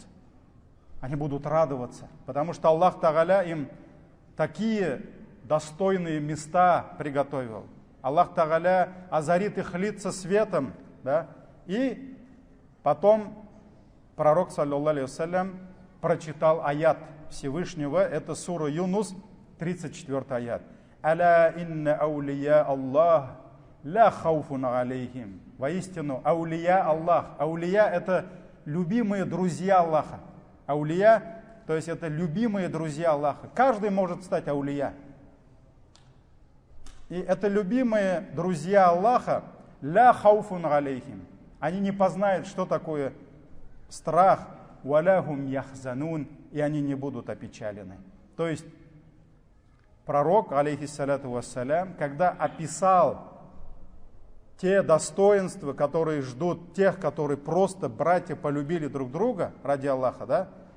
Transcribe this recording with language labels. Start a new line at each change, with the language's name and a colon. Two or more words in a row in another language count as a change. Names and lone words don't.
Russian: Они будут радоваться, потому что Аллах Тааля им такие достойные места приготовил. Аллах Тааля озарит их лица светом, да? И потом пророк,
Arabic: صلى الله عليه وسلم,
Russian: прочитал аят Всевышнего, это сура Юнус, 34 аят.
Arabic: ألا إن أولياء الله لا خوف عليهم.
Russian: Воистину,
Arabic: أولياء الله.
Russian: Аулия — это любимые друзья Аллаха. Аулия, то есть это любимые друзья Аллаха. Каждый может стать аулия. И это любимые друзья Аллаха,
Arabic: لا خوف عليهم.
Russian: Они не познают, что такое страх,
Arabic: ولا هم يحزنون,
Russian: и они не будут опечалены. То есть пророк,
Arabic: عليه الصلاة والسلام,
Russian: когда описал те достоинства, которые ждут тех, которые просто братья полюбили друг друга ради Аллаха, да?